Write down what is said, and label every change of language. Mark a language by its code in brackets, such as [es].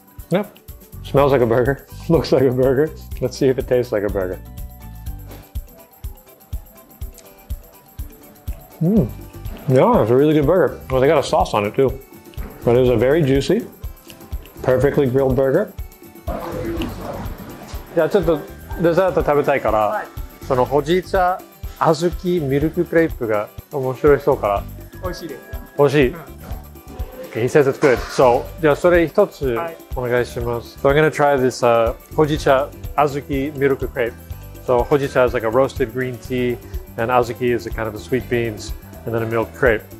[en] Yep, smells like a burger, looks like a burger. Let's see if it tastes like a burger. Yeah, it's a really good burger. Well, they got a sauce on it too. But it was a very juicy, perfectly grilled burger. [ja] じゃあちょっとデザート食べたいから、そのほじ茶小豆ミルククレープが面白そうから。美味しいです。美味しい。 [en] Okay, he says it's good. [ja] So, じゃあそれ一つお願いします。 [en] So I'm gonna try this hojicha azuki milk crepe. So hojicha is like a roasted green tea, and azuki is a kind of the sweet beans, and then a milk crepe.